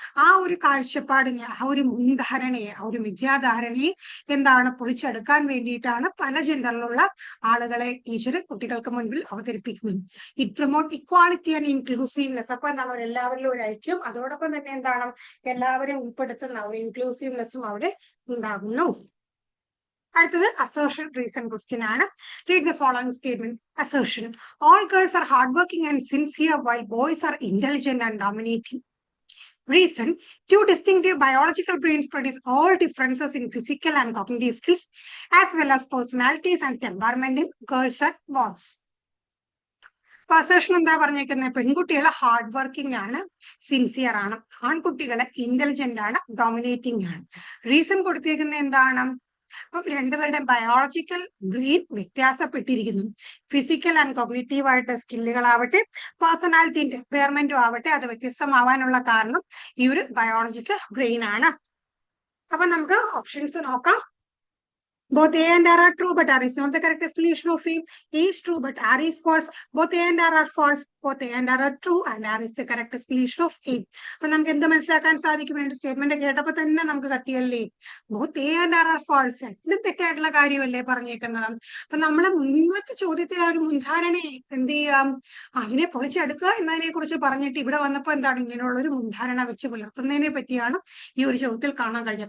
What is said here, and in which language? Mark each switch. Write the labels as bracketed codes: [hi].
[ml] ആ ഒരു കാഴ്ചപ്പാടിനെ, ആ ഒരു മുൻധാരണയെ, ആ ഒരു മിഥ്യാധാരണയെ എന്താണ് പൊളിച്ചെടുക്കാൻ വേണ്ടിയിട്ടാണ് പല ജെൻഡറിലുള്ള ആളുകളെ ടീച്ചർ കുട്ടികൾക്ക് മുൻപിൽ അവതരിപ്പിക്കുന്നത്. [en] It promote equality and inclusiveness. [ml] അപ്പൊ എന്താണ്? എല്ലാവരിലും ഒരു ഐക്യം, അതോടൊപ്പം തന്നെ എന്താണ്? എല്ലാവരെയും ഉൾപ്പെടുത്തുന്ന ഒരു ഇൻക്ലൂസീവ്നെസ്സും അവിടെ ഉണ്ടാകുന്നു. അടുത്തത് അസേർഷൻ റീസൺ ക്വസ്റ്റ്യൻ ആണ്. [en] Read the following statement. Assertion: all girls are hardworking and sincere while boys are intelligent and dominating. Reason: two distinctive biological brains produce all differences in physical and cognitive skills as well as personalities and temperament in girls and boys. [ml] Assertion എന്താ പറഞ്ഞേക്കുന്നത്? പെൺകുട്ടികൾ hard working ആണ്, sincere ആണ്. ആൺകുട്ടികളെ intelligent ആണ്, dominating ആണ്. Reason കൊടുത്തേക്കുന്നത് എന്താണ്? അപ്പം രണ്ടുപേരുടെ ബയോളജിക്കൽ ബ്രെയിൻ വ്യത്യാസപ്പെട്ടിരിക്കുന്നു. ഫിസിക്കൽ ആൻഡ് കോഗ്നിറ്റീവ് ആയിട്ട് സ്കില്ലുകളാവട്ടെ, പേഴ്സണാലിറ്റി ടെമ്പർമെന്റും ആവട്ടെ, അത് വ്യത്യസ്തമാവാനുള്ള കാരണം ഈ ഒരു ബയോളജിക്കൽ ബ്രെയിൻ ആണ്. അപ്പൊ നമുക്ക് ഓപ്ഷൻസ് നോക്കാം. [en] Both A and R are true, but R is not the correct explanation of A. A is true, but R is false. Both A and R are false. Both A and R are true, and R is the correct explanation of A. [ml] അപ്പൊ നമുക്ക് എന്ത് മനസ്സിലാക്കാൻ സാധിക്കും? എന്റെ statement കേട്ടപ്പോ തന്നെ നമുക്ക് കത്തിയല്ലേ, [en] Both A and R are false. [ml] ഇത് തെറ്റായിട്ടുള്ള കാര്യമല്ലേ പറഞ്ഞേക്കുന്നത്? അപ്പൊ നമ്മളെ മുൻപത്തെ ചോദ്യത്തിൽ ആ ഒരു മുൻധാരണ എന്ത് ചെയ്യാം, അതിനെ പൊളിച്ചെടുക്കുക എന്നതിനെ കുറിച്ച് പറഞ്ഞിട്ട് ഇവിടെ വന്നപ്പോ എന്താണ് ഇങ്ങനെയുള്ള ഒരു മുൻധാരണ വെച്ച് പുലർത്തുന്നതിനെ പറ്റിയാണ് ഈ ഒരു ചോദ്യത്തിൽ കാണാൻ കഴിഞ്ഞത്.